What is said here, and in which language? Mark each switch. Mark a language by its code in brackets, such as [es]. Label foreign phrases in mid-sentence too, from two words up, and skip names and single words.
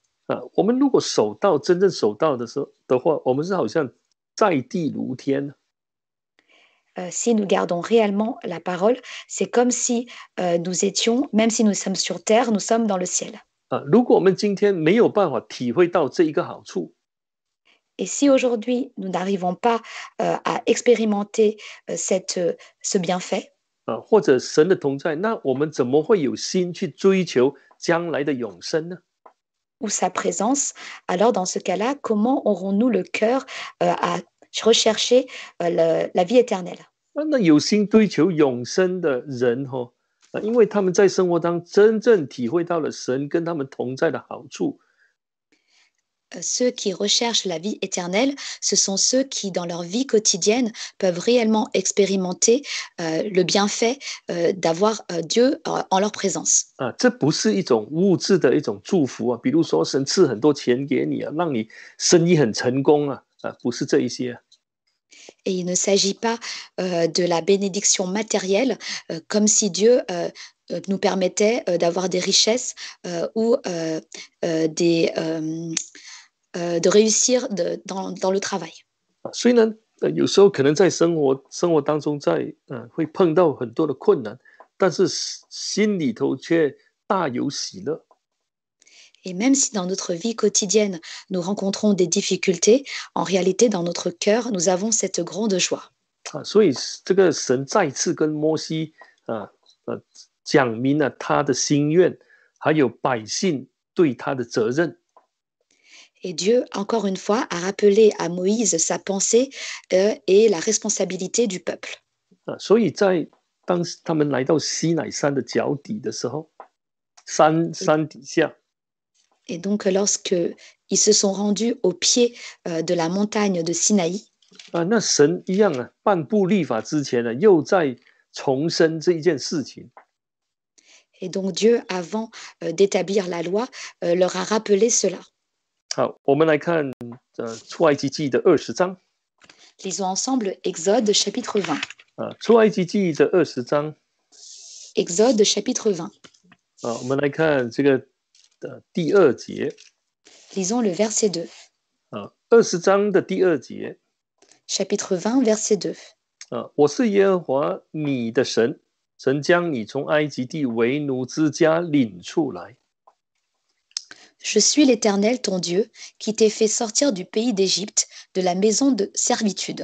[zh] 我们如果真正守到的话，我们是好像在地如天。 [fr] Si nous gardons réellement la parole, c'est comme si nous étions, même si nous sommes sur terre, nous sommes dans le ciel. [zh] 如果我们今天没有办法体会到这一个好处， [fr] Et si aujourd'hui nous n'arrivons pas à expérimenter ce bienfait, [zh] 或者神的同在，那我们怎么会有心去追求将来的永生呢？ [fr] ou sa présence, alors dans ce cas-là, comment aurons-nous le cœur à rechercher la vie éternelle? [zh] 那有心追求永生的人因为他们在生活当中真正体会到了神跟他们同在的好处。 [fr] Ceux qui recherchent la vie éternelle, ce sont ceux qui, dans leur vie quotidienne, peuvent réellement expérimenter le bienfait d'avoir Dieu en leur présence. [zh] 这不是一种物质的一种祝福比如说神赐很多钱给你让你生意很成功不是这一些。 [fr] Et il ne s'agit pas de la bénédiction matérielle, comme si Dieu nous permettait d'avoir des richesses ou de réussir dans le travail. [zh] 虽然有时候可能在生活当中会碰到很多的困难，但是心里头却大有喜乐。 [fr] Et même si dans notre vie quotidienne, nous rencontrons des difficultés, en réalité, dans notre cœur, nous avons cette grande joie. [zh] 所以这个神再次跟摩西讲明了他的心愿，还有百姓对他的责任。 [fr] Et Dieu, encore une fois, a rappelé à Moïse sa pensée et la responsabilité du peuple. [zh] 所以当他们来到西乃山的脚底的时候，山底下， [fr] Et donc, lorsqu'ils se sont rendus au pied de la montagne de Sinaï, [zh] 那神一样颁布律法之前呢，又在重申这一件事情。 [fr] et donc Dieu, avant d'établir la loi, leur a rappelé cela. [zh] 好，我们来看出埃及记的20章。 [fr] Lisons ensemble Exode chapitre 20. [zh] 出埃及记的20章。 [fr] Exode chapitre 20. [zh] 我们来看这个第2节。 [fr] Lisons le verset 2. [zh] 20 章的第2节。 [fr] Chapitre 20, verset 2. [zh] 我是耶和华你的神，曾将你从埃及地为奴之家领出来。 [fr] Je suis l'Éternel, ton Dieu, qui t'ai fait sortir du pays d'Égypte, de la maison de servitude.